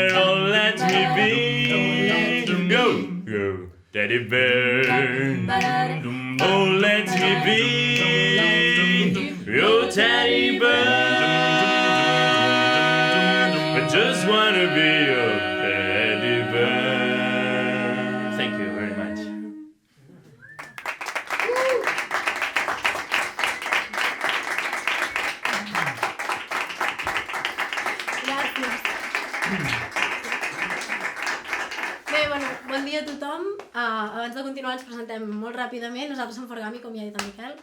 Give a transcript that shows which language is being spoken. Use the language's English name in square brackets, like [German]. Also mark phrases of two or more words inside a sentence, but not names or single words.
[English] Oh, let me be yo, teddy bear. Oh, let me be your teddy bear. I just wanna be your teddy bear. Thank you very much. [Catalan] Bon dia a tothom. Abans de continuar ens presentem molt ràpidament. Nosaltres som Forgami, com ja ha dit en Miquel.